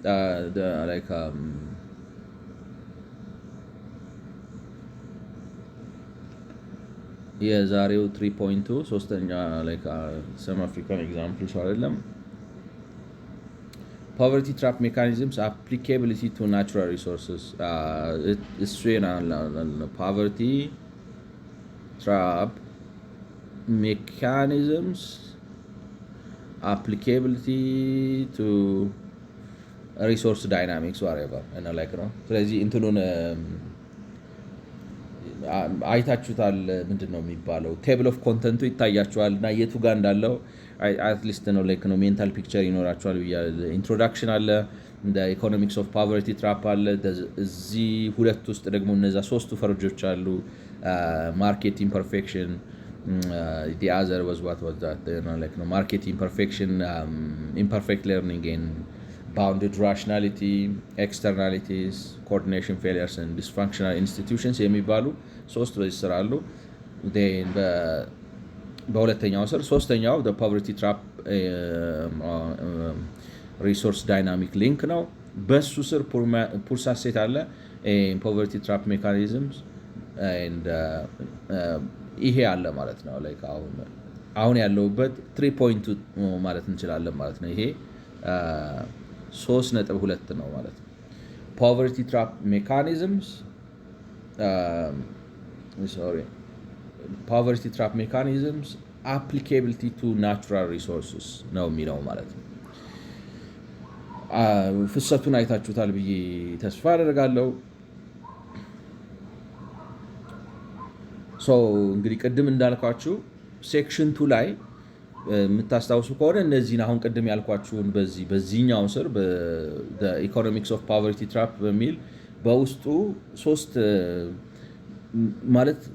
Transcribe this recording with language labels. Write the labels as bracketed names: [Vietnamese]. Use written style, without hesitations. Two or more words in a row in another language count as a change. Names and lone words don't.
[Amharic] የዛሬው 3.2 ሶስተኛ ሰም [English] African examples [Amharic] አይደለም። [English] poverty trap mechanisms applicability to natural resources እሱ poverty trap mechanisms applicability to resource dynamics whatever [Amharic] እና ነው። ስለዚህ እንትኑን አይታችሁታል። ምንድን ነው የሚባለው? [English] table of content [Amharic] ይታያችኋል እና የቱ ጋር እንዳለው አትሊስት ነው ነው [English] mental picture [Amharic] ይኖራችኋል ብያለሁ። ኢንትሮዳክሽን አለ፣ እንደ [English] economics of poverty trap [Amharic] አለ። እዚህ ሁለት ውስጥ ደግሞ እነዛ ሶስቱ ፈርጆች አሉ። [English] market imperfection the other was what was that [Amharic] ነው [English] market imperfection imperfect learning and bounded rationality externalities coordination failures and dysfunctional institutions [Amharic] የሚባሉ ሶስት በዚህ ስራ አሉ። በሁለተኛው ስር ሶስተኛው [English] the poverty trap resource dynamic link [Amharic] ነው። በሱ ስር [English] poor's asset [Amharic] አለ [English] poverty trap mechanisms and [Amharic] ይሄ አለ ማለት ነው። አሁን ያለውበት 3.2 ማለት እንችላለን ማለት ነው። ይሄ 3.2 ነው ማለት ነው። [English] poverty trap mechanisms poverty trap mechanisms applicability to natural resources [Amharic] ነው የሚለው ማለት ነው። ፍሰቱን አይታችሁታል ብዬ ተስፋ አደርጋለሁ። እንግዲህ ቅድም እንዳልኳችሁ ሴክሽን 2 ላይ የምታስታውሱ ከሆነ እነዚህን አሁን ቅድም ያልኳችሁን በዚህኛው ስር [English] economics of poverty trap [Amharic] በሚል በውስጡ ሶስት ማለት